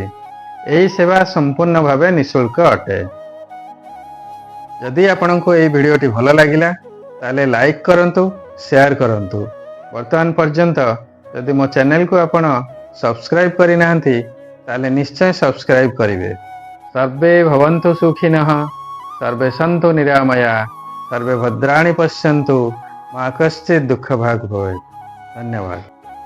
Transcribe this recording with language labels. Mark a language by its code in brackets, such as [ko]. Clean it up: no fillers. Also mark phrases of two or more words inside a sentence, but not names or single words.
[or] ଏହି ସେବା ସମ୍ପୂର୍ଣ୍ଣ ଭାବେ ନିଃଶୁଳ୍କ ଅଟେ। ଯଦି ଆପଣଙ୍କୁ ଏହି ଭିଡିଓଟି ଭଲ ଲାଗିଲା ତାହେଲେ ଲାଇକ କରନ୍ତୁ, ଶେୟାର କରନ୍ତୁ। ବର୍ତ୍ତମାନ ପର୍ଯ୍ୟନ୍ତ ଯଦି ମୋ ଚ୍ୟାନେଲ କୁ ଆପଣ ସବସ୍କ୍ରାଇବ କରି ନାହାଁନ୍ତି ତାହେଲେ ନିଶ୍ଚୟ ସବସ୍କ୍ରାଇବ କରିବେ। [sa] सर्वे भवन्तु सुखिनः, सर्वे सन्तु निरामया, सर्वे भद्राणि पश्यन्तु, मा कश्चित् दुःखभाग् भवेत्। [or] धन्यवाद।